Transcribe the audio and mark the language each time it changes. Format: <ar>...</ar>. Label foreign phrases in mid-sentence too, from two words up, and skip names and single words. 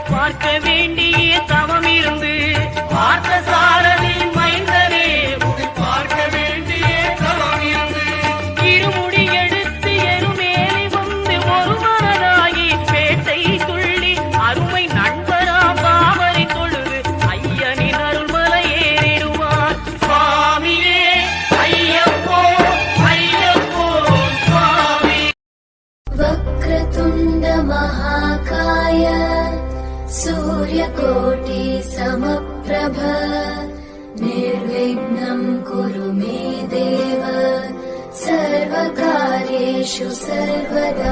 <ta>பார்க்க வேண்டிய தவம் இருந்து பார்த்த சாரதியின் மைந்தனே உன்னை பார்க்க வேண்டிய தவம் இருந்து இருமுடி எடுத்து எருமேலி வந்து ஒரு மனதாகி பேட்டை துள்ளி அருமை நண்பராம் பாவரை தொழுது ஐயனின் அருள்மலை ஏறிடுவார் சுவாமியே ஐயப்போ ஐயப்போ சுவாமி.</ta> <sa>वक्रतुण्ड महाकाय सूर्यकोटि समप्रभ निर्विघ्नं कुरु मे देव सर्वकार्येषु सर्वदा.</sa>